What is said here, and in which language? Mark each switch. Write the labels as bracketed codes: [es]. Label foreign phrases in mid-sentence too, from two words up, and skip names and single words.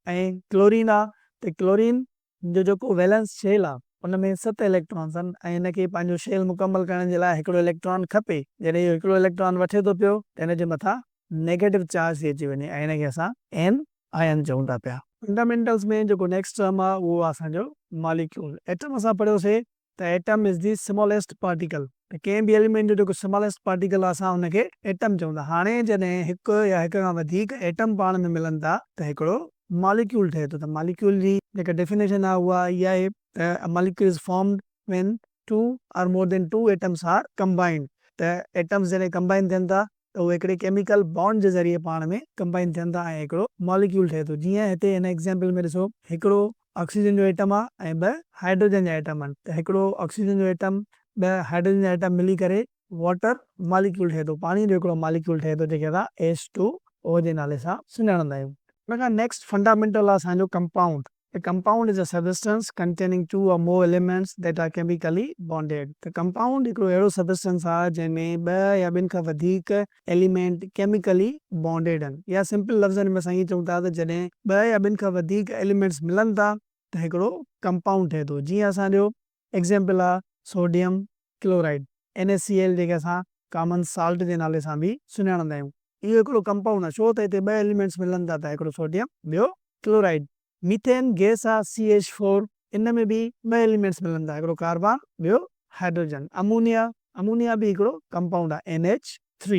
[sd] ऐं क्लोरीन आहे, त क्लोरीन जो जेको [en] valence shell [sd] आहे, उन में 7 इलेक्ट्रॉन्स आहिनि ऐं हिनखे पंहिंजो शेल मुकमल करण जे लाइ हिकिड़ो इलेक्ट्रॉन खपे। जॾहिं इहो हिकिड़ो इलेक्ट्रॉन वठे थो पियो, त हिन जे मथां [en] negative charge [sd] थी अची वञे ऐं हिनखे असां एन आयन चऊं था पिया। फंडामेंटल्स में जेको [en] next term [sd] आहे उहो आहे असांजो मॉलिक्यूल। एटम असां पढ़ियोसीं त [en] atom is the smallest particle. [sd] त कंहिं बि एलिमेंट जो जेको स्मॉलेस्ट पार्टिकल आहे, असां हुनखे एटम चऊं था। हाणे जॾहिं हिकु या हिक खां वधीक एटम पाण में मिलनि था, त हिकिड़ो मॉलिक्यूल ठहे थो। त मॉलिक्यूल जी जेका डेफिनेशन आहे उहा इहा आहे त [en] molecule is formed when 2 or more than 2 atoms are combined. [sd] त एटम्स जॾहिं कंबाइन थियनि था, त उहे हिकिड़े [en] chemical bond [sd] जे ज़रिए पाण में कंबाइन थियनि था ऐं हिकिड़ो मॉलिक्यूल ठहे थो। जीअं हिते हिन एग्ज़ाम्पल में ॾिसो, हिकिड़ो ऑक्सीजन जो एटम आहे ऐं 2 हाइड्रोजन जा एटम आहिनि। त हिकिड़ो ऑक्सीजन जो एटम 2 हाइड्रोजन जा एटम मिली करे [en] water molecule [sd] ठहे थो, पाणी जो हिकिड़ो मॉलिक्यूल ठहे थो, जंहिंखे असां H2O जे नाले सां सुञाणंदा आहियूं। हुन खां [en] next fundamental [sd] आहे असांजो कंपाउंड। [en] A compound is a substance containing 2 or more elements that are chemically bonded। [sd] त कंपाउंड हिकिड़ो अहिड़ो सबस्टेंस आहे जंहिंमें 2 या ॿिनि खां वधीक एलिमेंट [en] chemically bonded [sd] आहिनि। या सिंपल लफ़्ज़नि में असां ईअं चऊं था त जॾहिं 2 या ॿिनि खां वधीक एलिमेंट्स मिलनि था, त हिकिड़ो कंपाउंड ठहे थो। जीअं असांजो एग्ज़ाम्पल आहे [en] sodium chloride, [sd] NaCl, जेके असां [en] common salt [sd] जे नाले सां बि सुञाणंदा आहियूं। इहो हिकिड़ो कंपाउंड आहे। छो त हिते 2 एलिमेंट्स मिलनि था, त हिकिड़ो सोडियम, ॿियो क्लोराइड। [en] methane gas [sd] आहे CH4, इन में बि 2 एलिमेंट्स मिलनि था, हिकिड़ो कार्बन, ॿियो हाइड्रोजन। अमोनिया बि हिकिड़ो कंपाउंड आहे NH3।